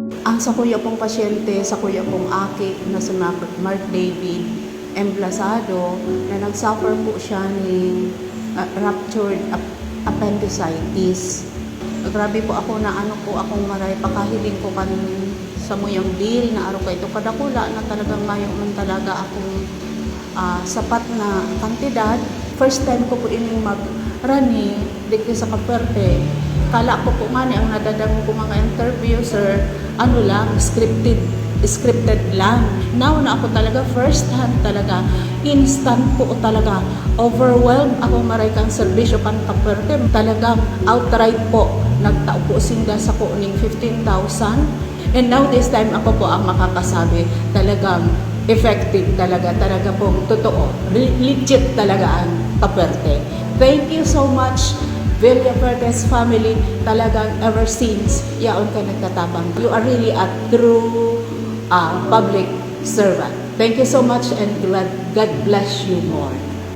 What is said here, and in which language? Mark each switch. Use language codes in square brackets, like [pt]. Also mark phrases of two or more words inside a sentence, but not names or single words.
[bik] Ang sa kuya pong pasyente, sa kuya pong aki na si Mark David Emblasado, na nagsuffer po siya ng [en] ruptured appendicitis. [bik] Grabe po ako na ano po akong maray, pakahiling ko kan sa muyang deal na araw ito kadakula na talagang mayo man talaga akong sapat na kantidad. [en] First time [bik] ko po ining mag-running dito sa Kaperte. Kala ko po nga ang nadadamo ko mga interview, sir, ano lang, scripted lang. Now na ako talaga, [en] first hand [bik] talaga, instant po talaga, overwhelmed ako maray kang serbisyo kan Kaperte. Talagang outright po, nagtao po sinda sa ko ning 15,000. [en] And now this time [bik] ako po ang makakasabi, talagang effective talaga pong totoo, legit talaga ang Kaperte. [en] Thank you so much, Villa Verdes family, [bik] talagang [en] ever since [bik] yaon ka nagtatabang. [en] You are really a true public servant. Thank you so much and God bless you more.